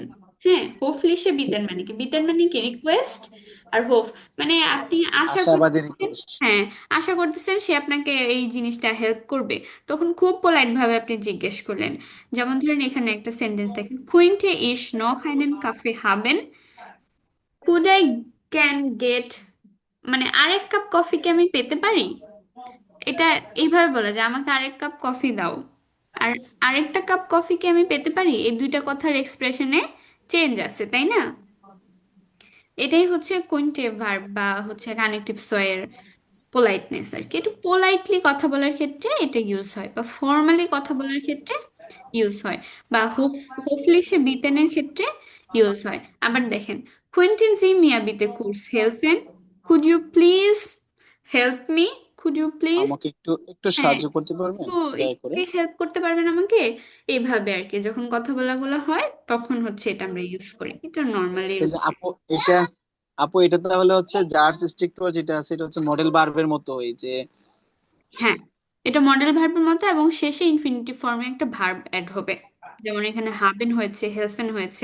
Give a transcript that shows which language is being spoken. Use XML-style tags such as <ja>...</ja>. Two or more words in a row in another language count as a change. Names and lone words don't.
<bn>হ্যাঁ,</bn> <de>höflich bitten</de> <bn>মানে কি? বিতেন মানে কি? রিকোয়েস্ট। আর হোফ মানে আপনি আশা আশাবাদী করতেছেন, রিকোয়েস্ট। হ্যাঁ, আশা করতেছেন সে আপনাকে এই জিনিসটা হেল্প করবে, তখন খুব পোলাইট ভাবে আপনি জিজ্ঞেস করলেন। যেমন ধরেন এখানে একটা সেন্টেন্স দেখেন,</bn> <de>könnte ich noch einen Kaffee haben?</de> <en>Could I can get,</en> <bn>মানে আরেক কাপ কফি কি আমি পেতে পারি? এটা এইভাবে বলা যায়, আমাকে আরেক কাপ কফি দাও। আর আরেকটা কাপ কফি কি আমি পেতে পারি? এই দুইটা কথার এক্সপ্রেশনে চেঞ্জ আছে, তাই না? এটাই হচ্ছে কোনটিভ ভার্ব বা হচ্ছে</bn> <de>Konjunktiv zwei</de> <bn>পোলাইটনেস আর কি। একটু পোলাইটলি কথা বলার ক্ষেত্রে এটা ইউজ হয়, বা ফর্মালি কথা বলার ক্ষেত্রে ইউজ হয়, বা হোপফুলি সে বিতেনের ক্ষেত্রে ইউজ হয়। আবার দেখেন</bn> <de>Könnten Sie mir bitte kurz helfen?</de> <en>Could you please help me? Could you please?</en> <bn>আমাকে একটু একটু হ্যাঁ, সাহায্য করতে পারবেন তো দয়া করে? একটু হেল্প করতে পারবেন আমাকে? এইভাবে আর কি, যখন কথা বলাগুলো হয় তখন হচ্ছে এটা আমরা ইউজ করি, এটা নর্মালি। এই যে আপু এটা তাহলে হচ্ছে জার স্ট্রিক্টর যেটা আছে এটা হচ্ছে</bn> <en>modal verb</en> <bn>মতো, এই যে হ্যাঁ, এটা</bn> <en>modal verb</en> <bn>মতো এবং শেষে</bn> <en>infinitive form</en> <bn>একটা ভার্ব অ্যাড হবে, যেমন এখানে হাবেন হয়েছে, হেলফেন হয়েছে।</bn>